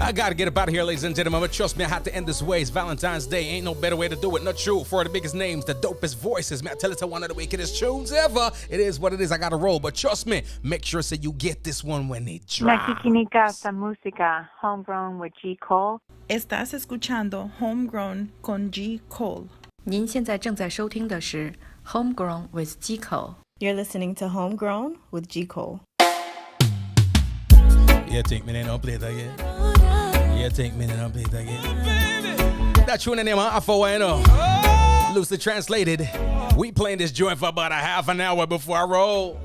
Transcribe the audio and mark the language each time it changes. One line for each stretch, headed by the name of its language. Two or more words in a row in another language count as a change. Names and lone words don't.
English: I gotta get up out of here, ladies and gentlemen, but trust me, I had to end this way. It's Valentine's Day. Ain't no better way to do it. Not true. For the biggest names, the dopest voices, man, I tell it to one of the wickedest tunes ever. It is what it is. I gotta roll, but trust me, make sure so you get this one when it drops.
Filipino: Nakikinig ka sa música Homegrown with G. Cole.
Spanish: Estás escuchando Homegrown con G. Cole.
Chinese: 您现在正在收听的是 Homegrown with G-Cole.
English: You're listening to Homegrown with G. Cole. Yeah, take me then, I'll play it again. Yeah, take me then, I'll play it again. That tune in there, man, loosely translated, we playing this joint for about a half an hour before I roll.